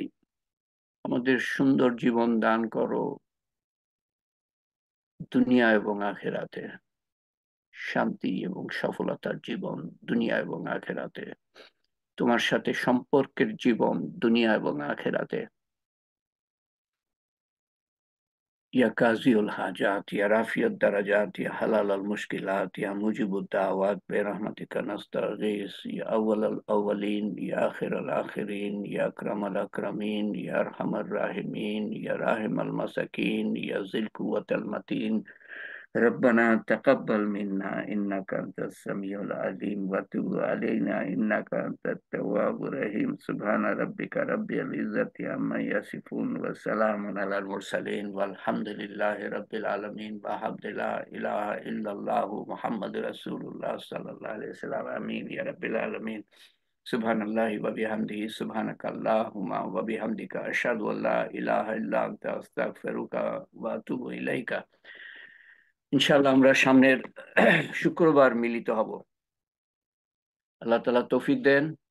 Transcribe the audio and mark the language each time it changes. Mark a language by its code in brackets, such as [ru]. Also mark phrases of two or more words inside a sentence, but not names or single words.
[bn] আমাদের সুন্দর জীবন দান করো, দুনিয়া এবং আখেরাতে শান্তি এবং সফলতার জীবন, দুনিয়া এবং আখেরাতে তোমার সাথে সম্পর্কের জীবন, দুনিয়া এবং আখেরাতে। [ar] يا قاضي الحاجات يا رافع الدرجات يا حلال المشكلات يا مجيب الدعوات برحمتك نستغيث يا أول الأولين يا آخر الآخرين يا أكرم الأكرمين يا أرحم الراحمين يا راحم المساكين يا ذا القوة المتين. ربنا تقبل منا إنك أنت السميع العليم وتب علينا إنك أنت التواب الرحيم سبحان ربك رب العزة عما يصفون وسلام على المرسلين والحمد لله رب العالمين وحمد لا إله إلا الله محمد رسول الله صلى الله عليه وسلم آمين يا رب العالمين سبحان الله وبحمده سبحانك اللهم وبحمدك أشهد أن لا إله إلا أنت أستغفرك وأتوب إليك। [bn] ইনশাআল্লাহ আমরা সামনের শুক্রবার মিলিত হব। আল্লাহ তাআলা তৌফিক দেন।